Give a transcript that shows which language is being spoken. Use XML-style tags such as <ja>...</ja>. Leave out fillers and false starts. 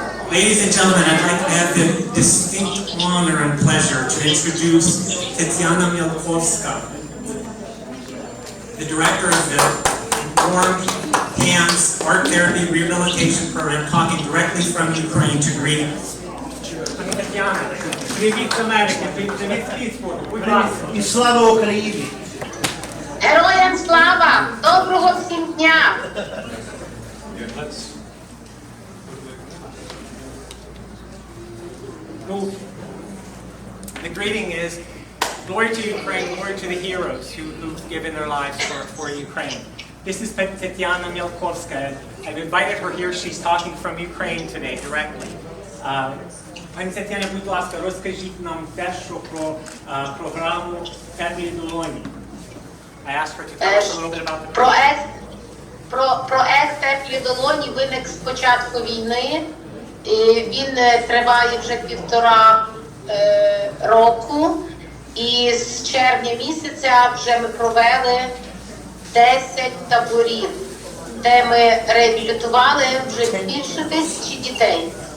<en>Ladies and gentlemen, I'd like to have the distinct honor and pleasure to introduce Tatiana Mielkowska, the director of the Warm Hands Art Therapy Rehabilitation Program, talking directly from Ukraine to greetings.</en> <uk>Тетяна, привіт з Америки, привіт з Пітсбургу, будь ласка. І слава Україні! Героям слава! Доброго всім дня!</uk> <en>The greeting is, glory to Ukraine, glory to the heroes who've given their lives for Ukraine. This is Tatiana Mielkowska. I've invited her here. She's talking from Ukraine today directly.</en> <uk>Пані Тетяна, будь ласка, розкажіть нам дещо про програму «Теплі долоні».</uk> <en>I asked her to tell us a little bit about the program.</en> <uk>Проект «Теплі долоні» виник з початку війни. І він триває вже 1,5 року. І з червня місяця вже ми провели 10 таборів, де ми реабілітували вже більше 1000 дітей.</uk>